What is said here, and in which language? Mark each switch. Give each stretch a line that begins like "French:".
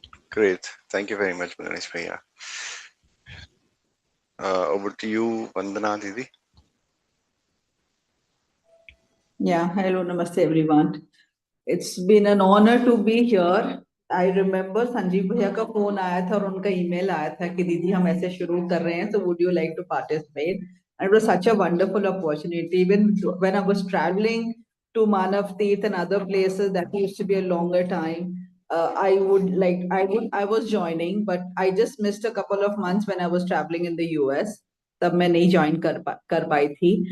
English: Great. Thank you very much, Ganesh Bhaiya. Over to you, Vandana Didi. Yeah, hello, namaste everyone. It's been an honor to be here. I remember
Hindi: Sanjeev भैया का phone आया था और उनका email आया था कि दीदी हम ऐसे शुरू कर रहे हैं,
English: so would you like to participate? And it was such a wonderful opportunity. Even when I was traveling to Manav Teeth and other places, that used to be a longer time. I was joining, but I just missed a couple of months when I was traveling in the US.
Hindi: तब मैं नहीं join कर पाई थी.